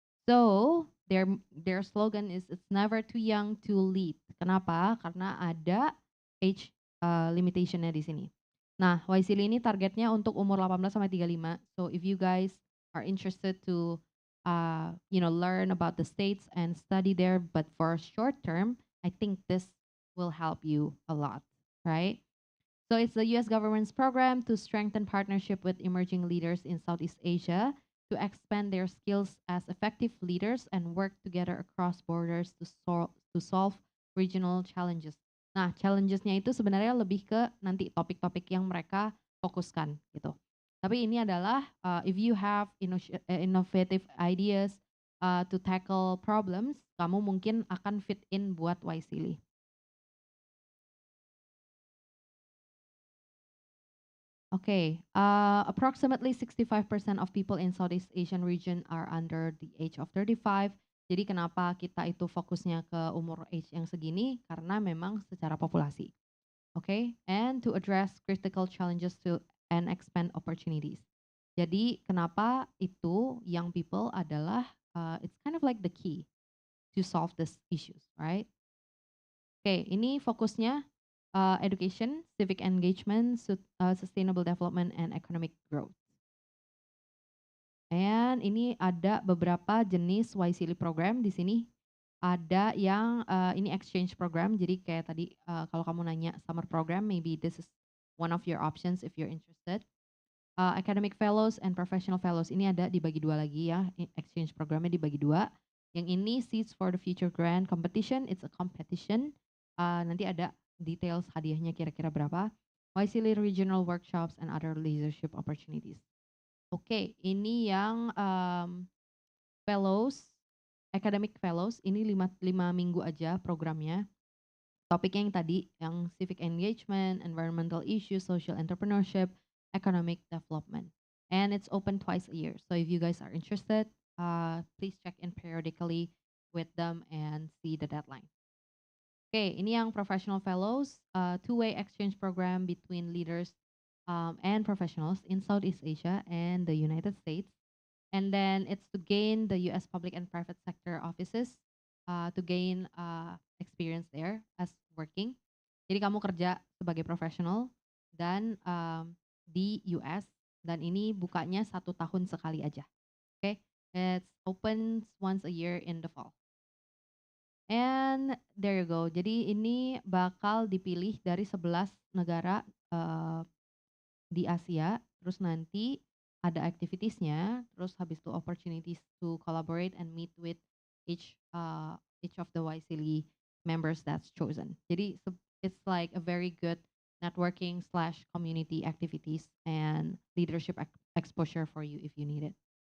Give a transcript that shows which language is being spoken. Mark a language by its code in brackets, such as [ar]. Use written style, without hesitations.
[en] So their slogan is "It's never too young to lead." [id] Kenapa? Karena ada age limitationnya di sini. Nah, YSIL ini targetnya untuk umur 18 sampai 35. [en] So if you guys are interested to learn about the states and study there, but for short term, I think this will help you a lot, right? So it's the US government's program to strengthen partnership with emerging leaders in Southeast Asia to expand their skills as effective leaders and work together across borders to solve regional challenges. [id] Nah, challenges-nya itu sebenarnya lebih ke nanti topik-topik yang mereka fokuskan gitu. Tapi ini adalah [en] if you have innovative ideas to tackle problems, [id] kamu mungkin akan [en] fit in buat Wisely. Okay, approximately 65% of people in Southeast Asian region are under the age of 35. [id] Jadi kenapa kita itu fokusnya ke umur age yang segini? Karena memang secara populasi. [en] Okay, and to address critical challenges and expand opportunities. [id] Jadi kenapa itu [en] young people [id] adalah [en] it's kind of like the key to solve these issues, right? Okay, [id] ini fokusnya [en] education, civic engagement, sustainable development, and economic growth. And [id] ini ada beberapa jenis YSILI program di sini. Ada yang ini [en] exchange program, [id] jadi kayak tadi kalau kamu nanya [en] summer program, maybe this is one of your options if you're interested. [id] Academic fellows and professional fellows ini ada dibagi dua lagi ya, exchange programnya dibagi dua. Yang ini [en] Seeds for the Future Grant Competition, it's a competition. [id] Nanti ada details hadiahnya kira-kira berapa. [en] YSILI Regional Workshops and other leadership opportunities. [id] Oke, ini yang fellows, academic fellows, ini 5 minggu aja programnya. Topiknya yang tadi, yang civic engagement, environmental issues, social entrepreneurship, economic development. [en] And it's open twice a year. So if you guys are interested, please check in periodically with them and see the deadline. Okay, ini yang professional fellows, two-way exchange program between leaders and professionals in Southeast Asia and the United States. And then it's to gain the US public and private sector offices to gain experience there as working. [id] Jadi kamu kerja sebagai profesional dan di US dan ini bukanya 1 tahun sekali aja. [en] Okay, it's opens once a year in the fall. And there you go. [id] Jadi ini bakal dipilih dari 11 negara di Asia. Terus nanti ada activitiesnya. Terus habis itu [en] opportunities to collaborate and meet with each of the YSILI members that's chosen. [id] Jadi [en] it's like a very good networking / community activities and leadership exposure for you if you need it.